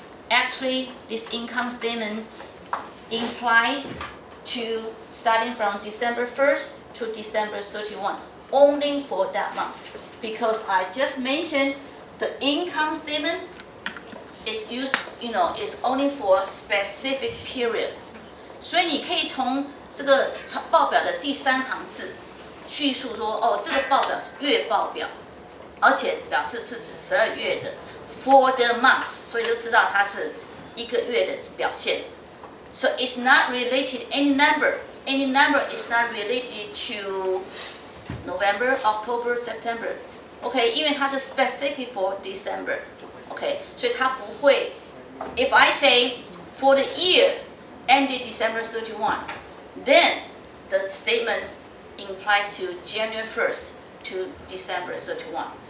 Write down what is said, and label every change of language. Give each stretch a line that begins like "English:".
English: Actually, this income statement implies to starting from December 1st to December 31.Only for that month, because I just mentioned the income statement is used, is only for specific period.
Chinese: 所以你可以从这个报表的第3行字叙述说，这个报表是月报表，而且表示是指12月的
English: for the month，
Chinese: 所以就知道它是一个月的表现。
English: So it's not related any number is not related to November, October, September. Okay,
Chinese: 因为它是
English: specific for December. Okay,
Chinese: 所以它不会
English: If I say for the year ended December 31, then the statement implies to January 1st to December 31.